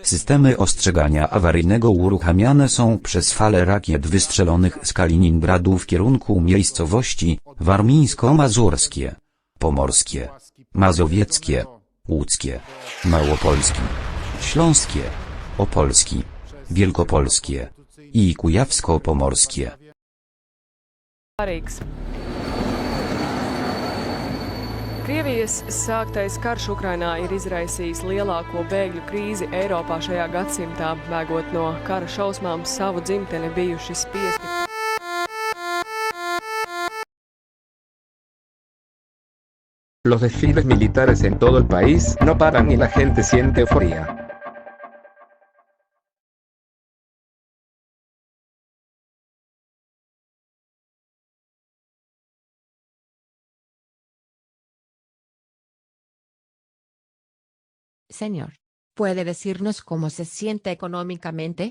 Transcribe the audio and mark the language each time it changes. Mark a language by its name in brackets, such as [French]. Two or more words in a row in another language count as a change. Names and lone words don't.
[Polish] Systemy ostrzegania awaryjnego uruchamiane są przez fale rakiet wystrzelonych z Kaliningradu w kierunku miejscowości warmińsko-mazurskie, pomorskie, mazowieckie, łódzkie, małopolskie, śląskie, opolskie, wielkopolskie i kujawsko-pomorskie. [Latvian] Krievijas sāktais karš Ukrainā ir izraisījis lielāko bēgļu krīzi Eiropā šajā gadsimtā, bēgot no kara šausmām savu dzimteni bijuši spiesti. [Spanish] Los desfiles militares en todo el país no paran y la gente siente euforia. Señor, ¿puede decirnos cómo se siente económicamente?